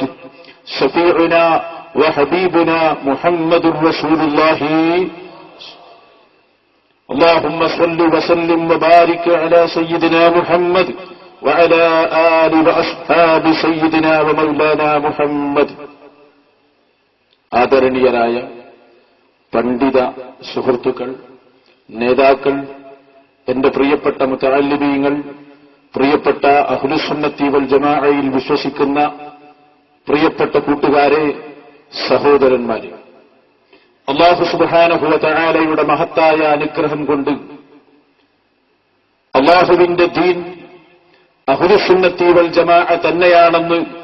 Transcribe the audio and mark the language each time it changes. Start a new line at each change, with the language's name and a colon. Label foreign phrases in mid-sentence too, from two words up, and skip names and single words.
Arabic: شفيعنا وحبيبنا محمد رسول الله. اللهم صل وسلم وبارك على سيدنا محمد وعلى آل وأصحاب سيدنا ومولانا محمد.
Malayalam: ആദരണീയരായ പണ്ഡിത സുഹൃത്തുക്കൾ, നേതാക്കൾ, എന്റെ പ്രിയപ്പെട്ട മുതഅല്ലിമീങ്ങൾ, പ്രിയപ്പെട്ട
Arabic: أهل السنة والجماعة
Malayalam: വിശ്വസിക്കുന്ന പ്രിയപ്പെട്ട കൂട്ടുകാരെ, സഹോദരന്മാരെ,
Arabic: الله سبحانه وتعالى
Malayalam: മഹത്തായ അനുഗ്രഹം കൊണ്ട് അല്ലാഹുവിന്റെ ദീൻ
Arabic: أهل السنة والجماعة
Malayalam: തന്നെയാണെന്ന്